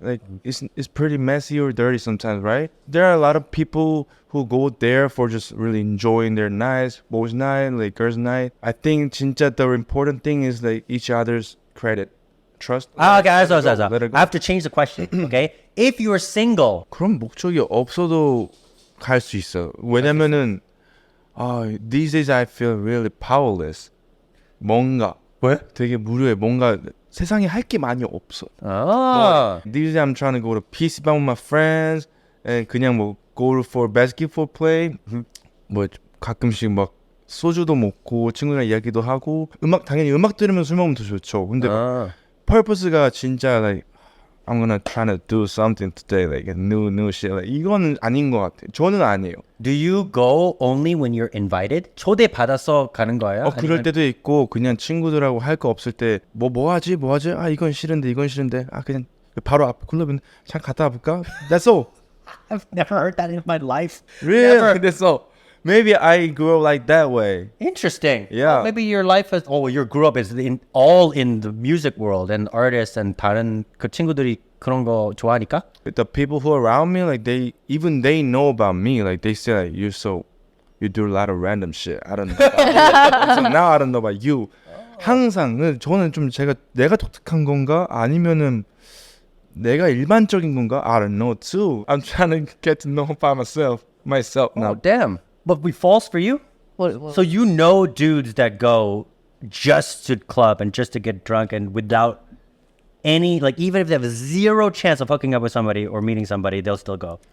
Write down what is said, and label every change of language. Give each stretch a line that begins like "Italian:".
English: Like it's pretty messy or dirty sometimes, right? There are a lot of people who go there for just really enjoying their nights, boys' night, like girls' night. I think
Korean: 진짜
English: the important thing is like each other's credit, trust. Okay, Let it I go. have to change the question, okay? If you are single,
Korean: 그런 목적이 없어도 갈 수 있어. 왜냐면은
English: these days I feel really powerless.
Korean: 뭔가 왜? 되게 무료해. 뭔가 세상에 할 게 많이 없어.
English: Oh. These days I'm trying to go to PC방 with my friends and
Korean: 그냥 뭐
English: go for basketball play.
Korean: 뭐 가끔씩 막 소주도 먹고 친구랑 이야기도 하고 당연히 음악 들으면서 술 먹으면 더 좋죠. 근데 막 purpose가 진짜 like
English: I'm gonna try to do something today, like a new shit. Like
Korean: 이거는 아닌 것 같아. 저는 아니에요.
English: Do you go only when you're invited?
Korean: 초대 받아서 가는 거예요? 그럴 때도 있고 그냥 친구들하고 할 거 없을 때 뭐 하지? 아 이건 싫은데 아 그냥 바로 앞 클럽은 잠깐 갔다 와볼까?
English: That's all. I've never heard that in my life. Really? Never. That's all. Maybe I grew up like that way. Interesting. Yeah. Well, maybe your life is, your grew up is all in the music world and artists and
Korean: 다른 그 친구들이 그런 거 좋아하니까?
English: The people who are around me, like they know about me. Like they say, like you do a lot of random shit. I don't know. So now I don't know about you.
Korean: 항상 저는 좀 내가 독특한 건가 아니면은 내가 일반적인 건가?
English: I don't know too. I'm trying to get to know by myself now. Oh, damn. But we false for you? What? So you know dudes that go just to club and just to get drunk and without any, like even if they have a zero chance of hooking up with somebody or meeting somebody, they'll still go.